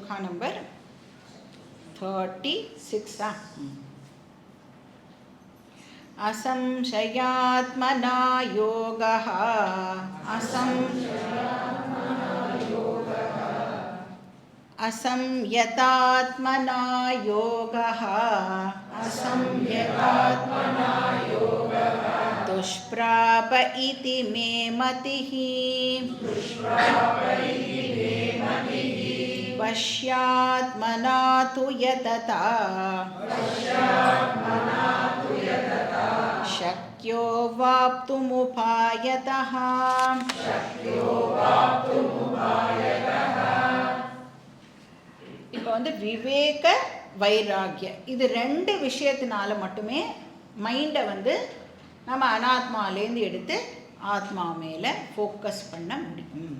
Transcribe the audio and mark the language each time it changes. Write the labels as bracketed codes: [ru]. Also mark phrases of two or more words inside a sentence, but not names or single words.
[ta] ஸ்லோகா நம்பர் 36. [sa] असंशयात्मना योगः असंयतात्मना योगः दुष्प्राप इति मे मतिः वश्यात्मना तु यतता शक्यो वाप्तुमुपायतः. [ta] இப்போ விவேக வைராகிய இது ரெண்டு விஷயத்தினால மட்டுமே மைண்டை நம்ம அனாத்மாலேருந்து எடுத்து ஆத்மா மேலே ஃபோக்கஸ் பண்ண முடியும்.